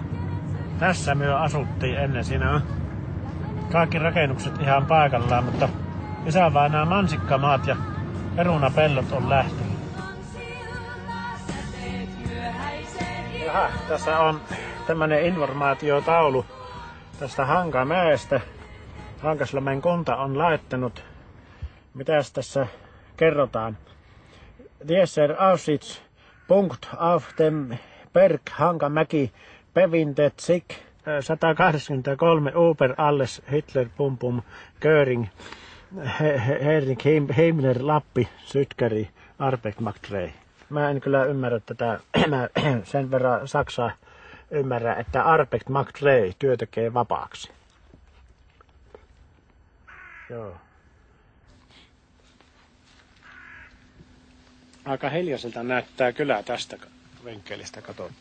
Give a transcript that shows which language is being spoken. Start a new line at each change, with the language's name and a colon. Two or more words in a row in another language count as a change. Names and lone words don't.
Finnish: Tässä me asuttiin ennen. Siinä on kaikki rakennukset ihan paikallaan, mutta isävainaa mansikkamaat ja perunapellot on lähtenyt. Jaha, tässä on tämmönen informaatiotaulu tästä Hankamäestä. Hankaslomen kunta on laittanut. Mitäs tässä kerrotaan?
German: Dieser Aussichtspunkt auf dem Berg Hankamäki befindet sich 183 Uber alles Hitler Pum Pum Göring Hering Himmler Lappi Sytkäri Arbeck Magtrei.
Finnish: Mä en kyllä ymmärrä tätä, mä sen verran saksaa ymmärrä, että Arbeck Magtrei työ tekee vapaaksi. Joo. Aika hiljaiselta näyttää kylä tästä venkkelistä katsottu.